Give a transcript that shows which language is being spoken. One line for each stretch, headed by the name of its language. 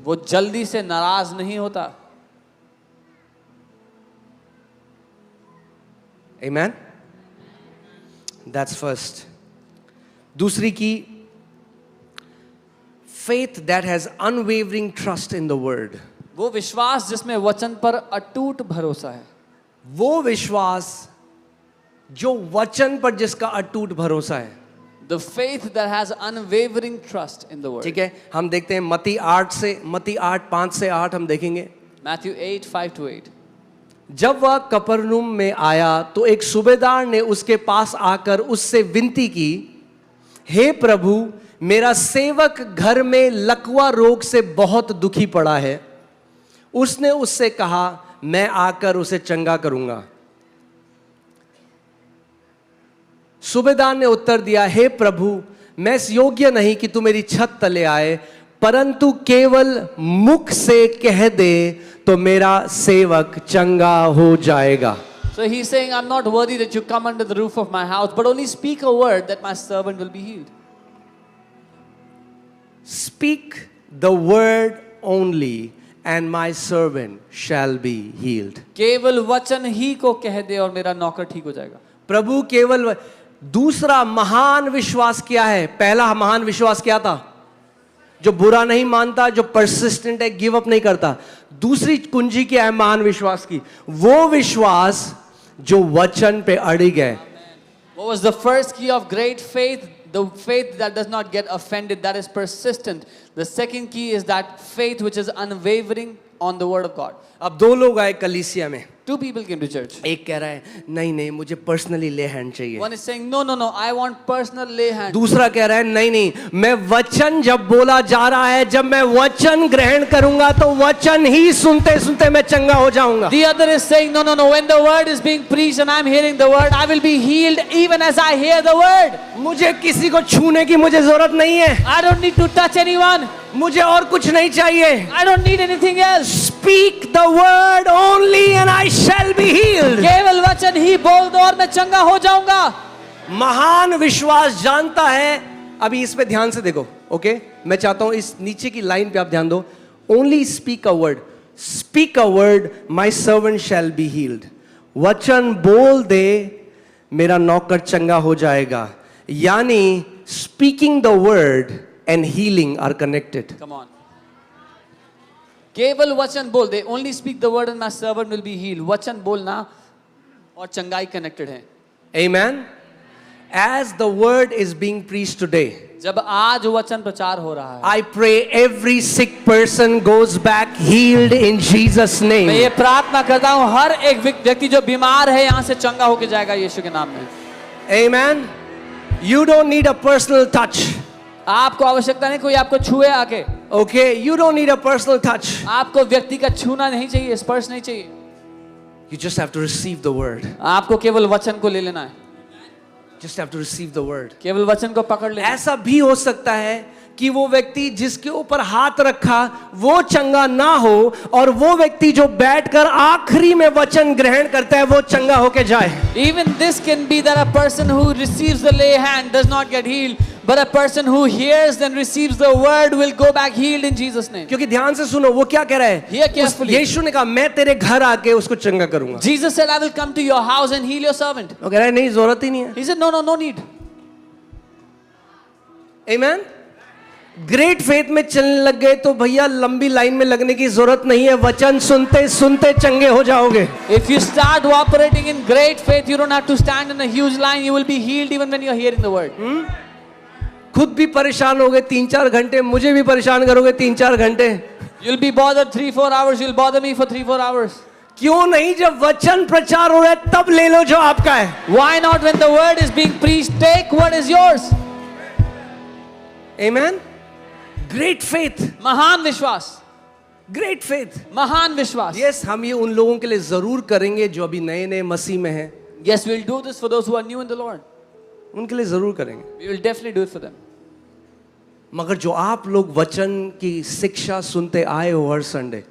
Hindi: वो जल्दी से नाराज नहीं होता.
English: Amen? That's first.
Hindi: दूसरी की,
English: faith that has unwavering trust in the word.
Hindi: वो विश्वास जिसमें वचन पर अटूट भरोसा है. वो विश्वास जो वचन पर जिसका अटूट भरोसा है.
English: The faith that has unwavering trust in the word.
Hindi: ठीक है, हम देखते हैं मत्ती 8 5 से 8 हम देखेंगे.
English: Matthew 8 5 to 8.
Hindi: जब वह कफरनहूम में आया तो एक सूबेदार ने उसके पास आकर उससे विनती की, हे प्रभु, मेरा सेवक घर में लकवा रोग से बहुत दुखी पड़ा है. उसने उससे कहा, मैं आकर उसे चंगा करूंगा. सूबेदार ने उत्तर दिया, हे प्रभु, मैं इस योग्य नहीं कि तू मेरी छत तले आए, परंतु केवल मुख से कह दे तो मेरा सेवक चंगा हो जाएगा.
English: So he's saying, I'm not worthy that you come under the roof of my house, but only speak a word that my servant will be healed. Speak the word only and my servant shall be healed.
Hindi: केवल वचन ही को कह दे और मेरा नौकर ठीक हो जाएगा. प्रभु केवल. दूसरा महान विश्वास क्या है? पहला महान विश्वास क्या था? जो बुरा नहीं मानता, जो परसिस्टेंट है, गिव अप नहीं करता. दूसरी कुंजी क्या है महान विश्वास की? वो विश्वास जो वचन पे अड़िग है.
English: What was the first key of great faith? The faith that does not get offended, that is persistent. The second key is that faith which is unwavering on the word of God.
Hindi: अब दो लोग आए कलीसिया में.
English: 2 people came to church.
Hindi: एक कह रहा है, नहीं नहीं मुझे पर्सनली ले हैंड चाहिए.
English: One is saying, no, I want personal lay hand.
Hindi: दूसरा कह रहा है, नहीं नहीं, मैं वचन जब बोला जा रहा है, जब मैं वचन ग्रहण करूंगा तो वचन ही सुनते सुनते मैं चंगा हो जाऊंगा.
English: The other is saying, no, when the word is being preached and I'm hearing the word, I will be healed even as I hear the word.
Hindi: मुझे किसी को छूने की मुझे जरूरत नहीं है.
English: I don't need to touch anyone.
Hindi: मुझे और कुछ नहीं चाहिए.
English: I don't need anything else. Speak the word only and I shall be healed.
Hindi: केवल वचन ही बोल दो और मैं चंगा हो जाऊंगा. महान विश्वास जानता है. अभी इस पे ध्यान से देखो. ओके, मैं चाहता हूं इस नीचे की लाइन पे आप ध्यान दो.
English: Only speak a word. Speak a word, my servant shall be healed.
Hindi: वचन बोल दे, मेरा नौकर चंगा हो जाएगा. यानी
English: speaking the word and healing are connected. Come on.
Hindi: केवल वचन बोल दे.
English: Only speak the word and my servant will be healed.
Hindi: वचन बोलना और चंगाई connected है.
English: Amen. As the word is being preached today,
Hindi: जब आज वचन प्रचार हो रहा है,
English: I pray every sick person goes back healed in Jesus'
Hindi: मैं ये
English: name.
Hindi: प्रार्थना करता हूँ हर एक व्यक्ति जो बीमार है यहाँ से चंगा होके जाएगा यीशु के नाम में.
English: Amen. You don't need a personal touch.
Hindi: आपको आवश्यकता नहीं कोई आपको छुए आके.
English: Okay, you don't need a personal touch.
Hindi: आपको व्यक्ति का छूना नहीं चाहिए, स्पर्श नहीं चाहिए.
English: You just have to receive the word.
Hindi: आपको केवल वचन को ले लेना है.
English: Just have to receive the word.
Hindi: केवल वचन को पकड़ लेना. ऐसा भी हो सकता है कि वो व्यक्ति जिसके ऊपर हाथ रखा वो चंगा ना हो और वो व्यक्ति जो बैठकर आखिरी में वचन ग्रहण करता है वो चंगा होके जाए.
English: Even this can be that a person who receives the lay hand does not get healed, but a person who hears and receives the word will go back healed in Jesus' name.
Hindi: क्योंकि ध्यान से सुनो वो क्या कह रहा है.
English: Hear carefully.
Hindi: यीशु ने कहा मैं तेरे घर आके उसको चंगा करूंगा.
English: Jesus said, I will come to your house and heal your servant.
Hindi: वो कह रहा है नहीं जरूरत ही नहीं है.
English: He said, no need. Amen.
Hindi: Great faith में चलने लग गए तो भैया लंबी लाइन में लगने की जरूरत नहीं है. वचन सुनते सुनते चंगे हो जाओगे.
English: If you start operating in great faith, you don't have to stand in a huge line. You will be healed even when you are hearing the word.
Hindi: खुद भी परेशान होगे 3-4 घंटे, मुझे भी परेशान करोगे 3-4 घंटे.
English: You'll be bothered 3-4 hours. You'll bother me for 3-4 hours.
Hindi: क्यों नहीं, जब वचन प्रचार हो रहा है तब ले लो जो आपका है.
English: Why not when the word is being preached? Take what is yours. Amen. Great faith.
Hindi: महान विश्वास.
English: Great faith.
Hindi: महान विश्वास. यस, हम ये उन लोगों के लिए जरूर करेंगे जो अभी नए नए मसीह में हैं.
English: Yes, we'll do this for those who are new in the Lord.
Hindi: उनके लिए जरूर करेंगे.
English: We will definitely do it for them.
Hindi: मगर जो आप लोग वचन की शिक्षा सुनते आए हो हर संडे,